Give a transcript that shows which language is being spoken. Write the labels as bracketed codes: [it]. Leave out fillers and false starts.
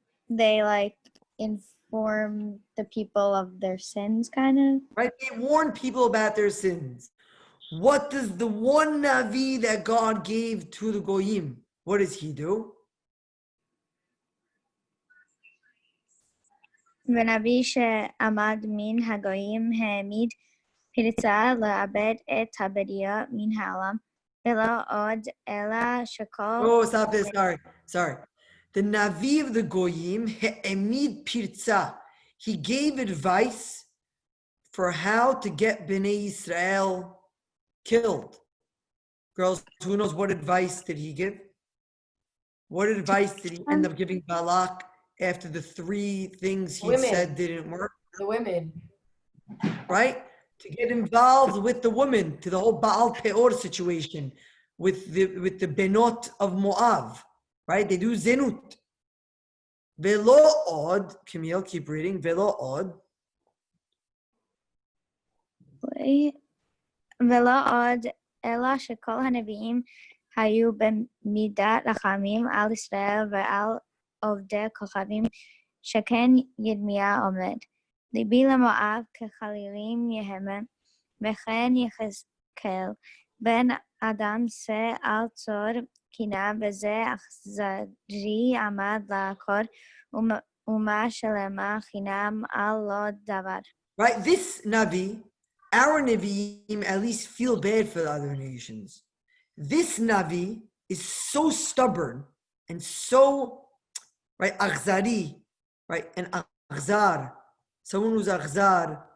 [en] They inform the people of their sins, kind of. Right? They warn people about their sins. What does the one Navi that God gave to the Goyim, what does he do? [he] ונביא שעמד מן הגויים העמיד פרצה לעבד את הבריות מן העולם, ולא עוד אלא שכל... [en] Oh, stop this. Sorry. The Navi of the Goyim, [he] העמיד פרצה. [en] He gave advice for how to get Bnei Israel killed. Girls, who knows what advice did he give? What advice did he end up giving Balaq after the 3 things he said didn't work? The women. Right? To get involved with the women, to the whole Baal Peor situation with the Benot of Moab. Right? They do Zenut. [he] Velo od, [en] Camille, keep reading. [he] Velo od. ולא עוד אלא שכל הנביאים היו במידת רחמים על ישראל ועל עובדי כוכבים, שכן ירמיה עומד. ליבי למואב כחלילים יהמה, וכן יחזקאל בן אדם שא על צור קינה, וזה אכזרי עמד לעקור, ומה שלמה חינם על לא דבר. [en] Right, this Navi, our Navi'im at least feel bad for the other nations. This Navi is so stubborn and so, right, akhzari, right, and akhzar, someone who's akhzar,